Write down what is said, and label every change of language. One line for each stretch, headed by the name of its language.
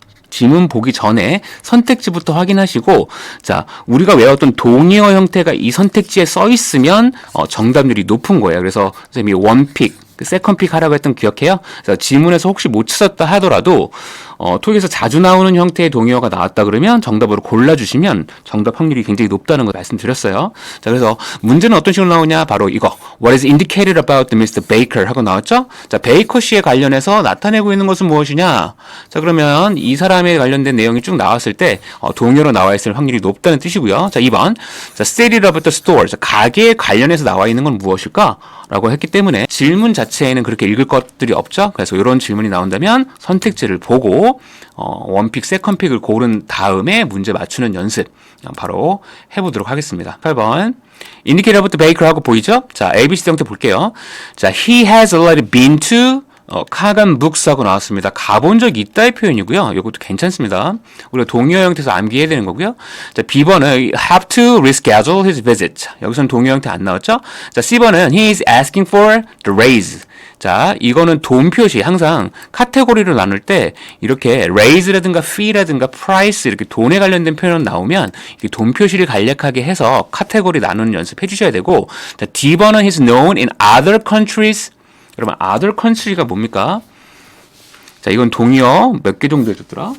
Korean: 지문 보기 전에 선택지부터 확인하시고, 자, 우리가 외웠던 동의어 형태가 이 선택지에 써 있으면 정답률이 높은 거예요. 그래서 선생님이 원픽, 세컨픽 하라고 했던 기억해요? 그래서 지문에서 혹시 못 찾았다 하더라도 토익에서 자주 나오는 형태의 동의어가 나왔다 그러면 정답으로 골라주시면 정답 확률이 굉장히 높다는 거 말씀드렸어요. 자, 그래서 문제는 어떤 식으로 나오냐?
English: 바로 이거 What is indicated about the Mr.
Korean: Baker 하고 나왔죠? 자, 베이커 씨에 관련해서 나타내고 있는 것은 무엇이냐? 자, 그러면 이 사람에 관련된 내용이 쭉 나왔을 때 동의어로 나와 있을 확률이 높다는 뜻이고요. 자, 2번 자,
English: stated about the store,
Korean: 자, 가게에 관련해서 나와 있는 건 무엇일까? 라고 했기 때문에 질문 자체에는 그렇게 읽을 것들이 없죠. 그래서 이런 질문이 나온다면 선택지를 보고 원픽, 세컨픽을 고른 다음에 문제 맞추는 연습 바로 해보도록 하겠습니다.
English: 8번 indicate about the baker
Korean: 하고 보이죠? 자, ABC 형태 볼게요.
English: 자, he has already been to 카간 북스
Korean: 하고 나왔습니다. 가본 적이 있다의 표현이고요. 이것도 괜찮습니다. 우리가 동의어 형태에서 암기해야 되는 거고요. 자, B번은
English: have to reschedule his visit.
Korean: 여기서는 동의어 형태 안 나왔죠? 자, C번은
English: he is asking for the raise.
Korean: 자, 이거는 돈 표시, 항상 카테고리를 나눌 때 이렇게 raise라든가 fee라든가 price 이렇게 돈에 관련된 표현 나오면 돈 표시를 간략하게 해서 카테고리 나누는 연습 해주셔야 되고, 자, D번은
English: he's known in other countries.
Korean: 여러분,
English: other country
Korean: 가 뭡니까? 자, 이건 동의어 몇 개 정도 해줬더라?